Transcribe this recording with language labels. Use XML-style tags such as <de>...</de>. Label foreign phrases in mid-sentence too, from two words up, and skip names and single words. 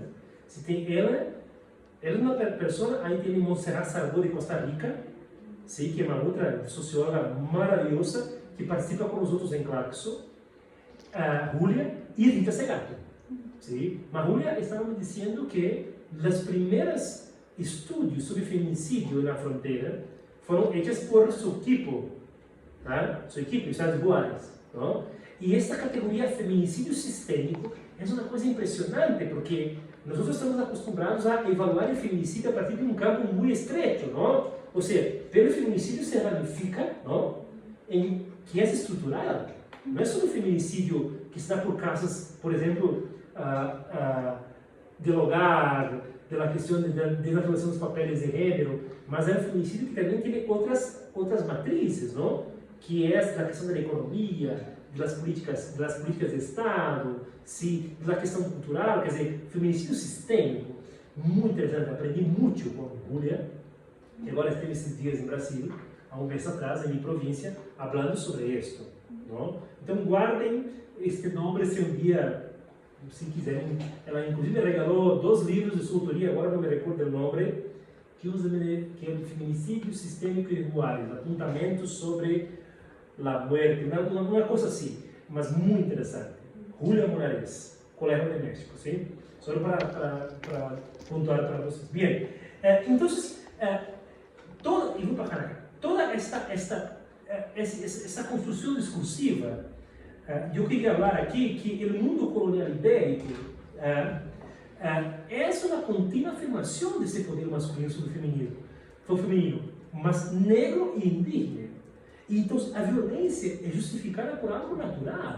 <pt>Se tem ela é uma pessoa, aí tem Montserrat Sardó de Costa Rica, sim, que é uma outra socióloga maravilhosa, que participa com os outros em Claxo, Julia e Rita Segato. Sim? Mas Julia estava me dizendo que os primeiros estudos sobre feminicídio na fronteira foram feitos por seu tipo, ¿ah?</pt> <es>Su equipo, estados iguales, ¿no? Y esta categoría feminicídio sistémico es una cosa impresionante porque nosotros estamos acostumbrados a evaluar el feminicidio a partir de un campo muy estrecho, ¿no? O sea, pero el feminicidio se ramifica, ¿no? En que es estructural. No es solo un feminicidio que está por causas, por ejemplo, del hogar, de la cuestión de la relación de los papeles de género, mas es un feminicidio que también tiene otras matrices, ¿no? Que es la cuestión de la economía, de las políticas de Estado, ¿sí? De la cuestión cultural,</es> <pt>quer dizer,</pt> <es>feminicidio sistémico, muy interesante. Aprendí mucho con Julia,</es> <pt>que agora esteve esses dias em Brasil, há mês atrás, em minha província, falando sobre isso, não? Então guardem este nome, se um dia, se quiserem. Ela inclusive me regalou 2 livros de sua autoria, agora não me recordo o nome, que é o Feminicídio Sistêmico e Iguais, apontamentos sobre a morte, uma coisa assim, mas muito interessante.</pt> <es>Julia Morales, Colegio de México, ¿sí? Solo para puntuar para vocês. Bien, entonces,</es> <pt>toda esta construção discursiva, eu queria falar aqui que o mundo colonial ibérico é uma contínua afirmação desse poder masculino sobre o feminino, mas negro e indígena. E então a violência é justificada por algo natural.</pt>